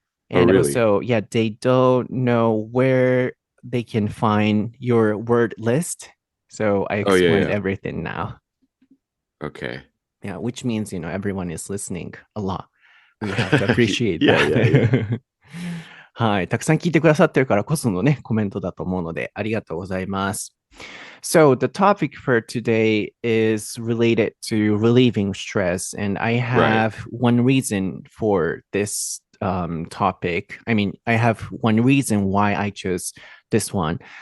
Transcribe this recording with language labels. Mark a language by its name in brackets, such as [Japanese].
[English] And also, they don't know where they can find your word list. So I explained everything now. Okay. Yeah, which means, everyone is listening a lot. We have to appreciate that. [Japanese] はい。たくさん聞いてくださってるからこそのね、コメントだと思うので、ありがとうございます。 [English] So the topic for today is related to relieving stress, and I have one reason for this topic. I mean, I have one reason why I chose this one.